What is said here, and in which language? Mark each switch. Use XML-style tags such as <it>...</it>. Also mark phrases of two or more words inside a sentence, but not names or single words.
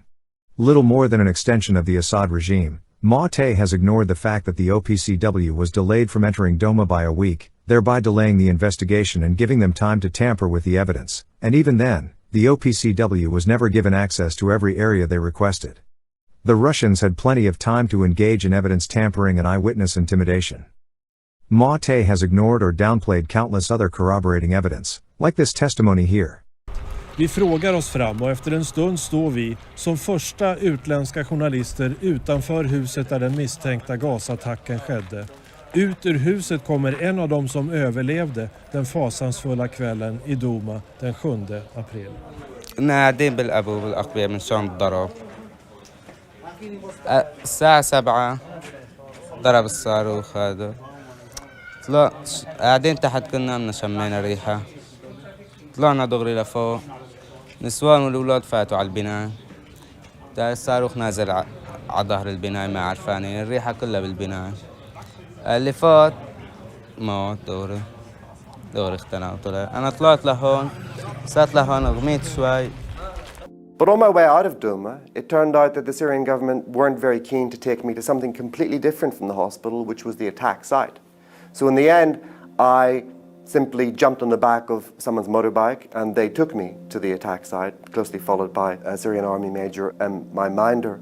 <en>Little more than an extension of the Assad regime, Maute has ignored the fact that the OPCW was delayed from entering Douma by a week, thereby delaying the investigation and giving them time to tamper with the evidence, and even then, the OPCW was never given access to every area they requested. The Russians had plenty of time to engage in evidence tampering and eyewitness intimidation. Maute has ignored or downplayed countless other corroborating evidence, like this testimony here.</en> <sv>Vi frågar oss fram och efter en stund står vi som första utländska journalister utanför huset där den misstänkta gasattacken skedde. Ut ur huset kommer en av dem som överlevde den fasansfulla kvällen i Douma den 7 april.</sv> <ar>قاعدين بالأبو بالأقبية من شان الضرب الساعة 7 ضرب الصاروخ هذا طلع قاعدين تحت كنا من شمينا ريحة طلعنا دغري لفوق نسوان والأولاد فاتوا على البناء الصاروخ نازل على ظهر البناء ما عرفانين الريحة كلها بالبناء اللي فات موت دغري اختنق وطلع أنا طلعت لهون صرت لهون غميت شوي.</ar> <en>But on my way out of Douma, it turned out that the Syrian government weren't very keen to take me to something completely different from the hospital, which was the attack site. So in the end, I simply jumped on the back of someone's motorbike and they took me to the attack site, closely followed by a Syrian army major and my minder.</en>